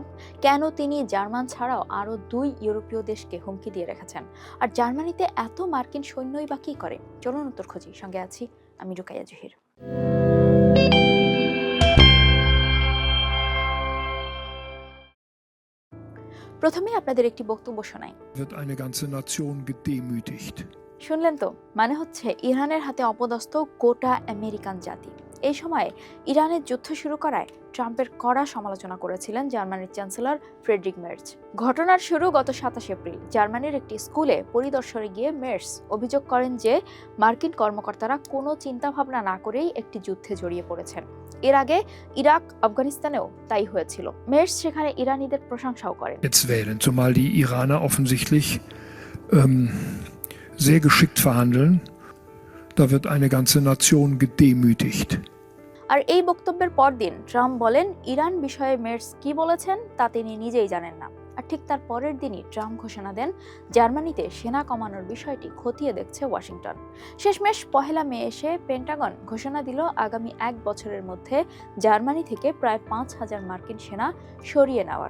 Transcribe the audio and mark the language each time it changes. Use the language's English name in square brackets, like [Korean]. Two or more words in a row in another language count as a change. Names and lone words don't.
[Bangla] কেন তিনি জার্মান ছাড়াও আরও 2 ইউরোপীয় দেশকে হুমকি দিয়ে রেখেছেন? আর জার্মানিতে এত মার্কিন সৈন্যই বা কি করে? চলুন উত্তর খুঁজি। সঙ্গে আছি আমি রুকাইয়া জহির। প্রথমে আপনাদের একটি বক্তব্য শোনাই। [German] Wird eine ganze Nation gedemütigt. [Bangla] শুনলেন তো, মানে হচ্ছে ইরানের হাতে অপদস্থ গোটা আমেরিকান জাতি। এই সময়ে ইরানের যুদ্ধ শুরু করায় ট্রাম্পের কড়া সমালোচনা করেছিলেন জার্মানির চ্যান্সেলর ফ্রেডরিক মের্জ। ঘটনার শুরু গত 27 এপ্রিল। জার্মানির একটি স্কুলে পরিদর্শনে গিয়ে মের্জ অভিযোগ করেন যে মার্কিন কর্মকর্তারা কোনো চিন্তাভাবনা না করেই একটি যুদ্ধে জড়িয়ে পড়েছেন। এর আগে ইরাক, আফগানিস্তানেও তাই হয়েছিল। মের্জ সেখানে ইরানিদের প্রশংসাও করেন। [German] Jetzt wählen, zumal die Iraner offensichtlich sehr geschickt verhandeln. Da wird eine ganze Nation gedemütigt. [Bangla] আর এই বক্তব্যের পরদিন ট্রাম্প বলেন ইরান বিষয়ে মের্জ কি বলেছেন তা তিনি নিজেই জানেন না। আর ঠিক তার পরের দিনই ট্রাম্প ঘোষণা দেন জার্মানিতে সেনা কমানোর বিষয়টি খতিয়ে দেখছে ওয়াশিংটন। শেষমেশ 1 মে এসে পেন্টাগন ঘোষণা দিল আগামী 1 বছরের মধ্যে জার্মানি থেকে প্রায় 5,000 মার্কিন সেনা সরিয়ে নেওয়ার।